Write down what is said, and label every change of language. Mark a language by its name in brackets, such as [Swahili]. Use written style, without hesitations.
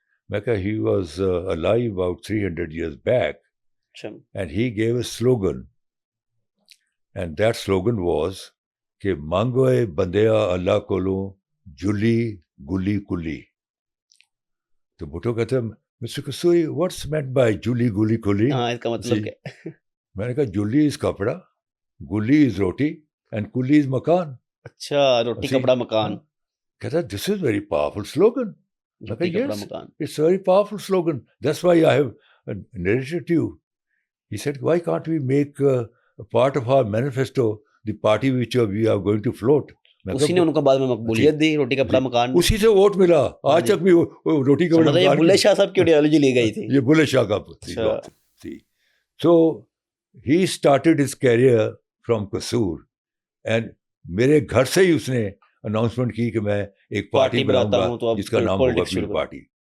[Urdu] میں کہا [English] he was alive about 300 years back. And he gave a slogan, and that slogan was کہ [Punjabi] مانگوئے بندیا اللہ کولوں جلی گلی کلی. [Urdu] تو بھٹو کہتے ہیں mister kasuri [English] what's meant by [Urdu] جلی گلی کلی؟ ہاں اس کا مطلب کیا؟ میں نے کہا جلی از کپڑا, گلی از روٹی, اینڈ کلی از مکان. اچھا, روٹی کپڑا مکان. کہتا [English] this is very powerful slogan. Okay, yes, it's a very powerful slogan. That's why I have narrated to you. He said, why can't we make a part of our manifesto the party which we are going to float? [Urdu] اسی نے ان کو بعد میں مقبولیت دی, روٹی کپڑا مکان. اسی سے ووٹ ملا. آج تک بھی روٹی کپڑا مکان. یہ بلے شاہ صاحب کی آئیڈیالوجی لی گئی تھی. یہ بلے شاہ کا تھی. [English] So he started his career from [Urdu] Kasur, and میرے گھر سے ہی اس نے اناؤنسمنٹ کی کہ میں ایک پارٹی بناؤں گا جس کا نام ہوگا پیپل پارٹی.